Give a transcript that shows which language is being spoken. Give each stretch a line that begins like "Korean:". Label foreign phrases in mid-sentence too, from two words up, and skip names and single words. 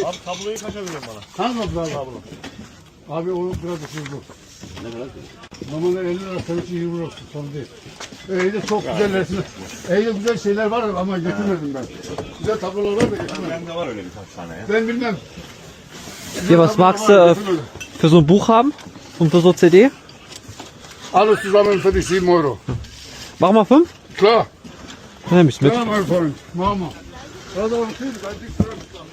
Turkish: Abi tabloyu kaça veriyorsun bana? Tamam abi. Abi onu biraz düşürdüm. Ne kadar? Normalde 50 lira tanesi 20 lira sorun değil. Evde çok güzel resim. Evde güzel şeyler var ama getirmedim ben. Güzel tablolar var da getirmedim. Bende var öyle birkaç tane ya. Ben bilmem.
German: Hier, was magst du für so ein Buch haben? Und für so CD? Alles zusammen für die 7 Euro. Mach mal 5. Klar. Dann nehm ich's mit. Klar, mein Freund. Mama. Das ist auch ein Kind, ein Dick drin.